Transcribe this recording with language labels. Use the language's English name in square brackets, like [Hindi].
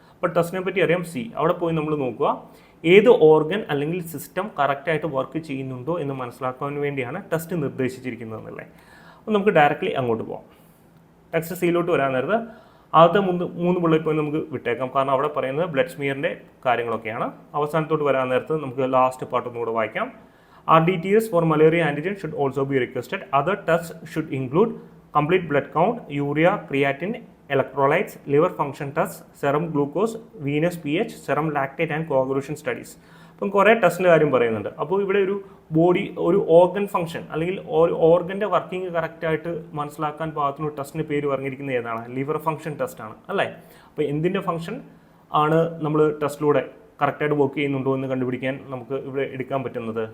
[Malayalam] അപ്പോൾ ടെസ്റ്റിനെ പറ്റി അറിയാം, സി. അവിടെ പോയി നമ്മൾ നോക്കുക, ഏത് ഓർഗൻ അല്ലെങ്കിൽ സിസ്റ്റം കറക്റ്റായിട്ട് വർക്ക് ചെയ്യുന്നുണ്ടോ എന്ന് മനസ്സിലാക്കുവാൻ വേണ്ടിയാണ് ടെസ്റ്റ് നിർദ്ദേശിച്ചിരിക്കുന്നതെന്നല്ലേ. അപ്പോൾ നമുക്ക് ഡയറക്റ്റ്ലി അങ്ങോട്ട് പോകാം. ടെക്സ്റ്റ് സിയിലോട്ട് വരാൻ നേരത്ത് ആദ്യത്തെ 3 ബുള്ളറ്റ് പോയിന്റ് നമുക്ക് വിട്ടേക്കാം, കാരണം അവിടെ പറയുന്നത് ബ്ലഡ് സ്മിയറിൻ്റെ കാര്യങ്ങളൊക്കെയാണ്. അവസാനത്തോട്ട് വരാൻ നേരത്ത് നമുക്ക് ലാസ്റ്റ് പാർട്ട് ഒന്നുകൂടെ വായിക്കാം. [English] RDTS for malaria antigen should also be requested. Other tests should include complete blood count, urea, creatinine, electrolytes, liver function tests, serum glucose, venous pH, serum lactate and coagulation studies. [Malayalam] അപ്പം കുറേ ടെസ്റ്റിൻ്റെ കാര്യം പറയുന്നുണ്ട്. അപ്പോൾ ഇവിടെ ഒരു organ function അല്ലെങ്കിൽ ഓർഗൻ്റെ working കറക്റ്റായിട്ട് മനസ്സിലാക്കാൻ പാകത്തിന് ടെസ്റ്റിന് പേര് പറഞ്ഞിരിക്കുന്നത് ഏതാണ്? ലിവർ ഫംഗ്ഷൻ ടെസ്റ്റാണ് അല്ലേ. അപ്പോൾ എന്തിൻ്റെ ഫംഗ്ഷൻ ആണ് നമ്മൾ ടെസ്റ്റിലൂടെ കറക്റ്റായിട്ട് വർക്ക് ചെയ്യുന്നുണ്ടോ എന്ന് കണ്ടുപിടിക്കാൻ നമുക്ക് ഇവിടെ എടുക്കാൻ പറ്റുന്നത്?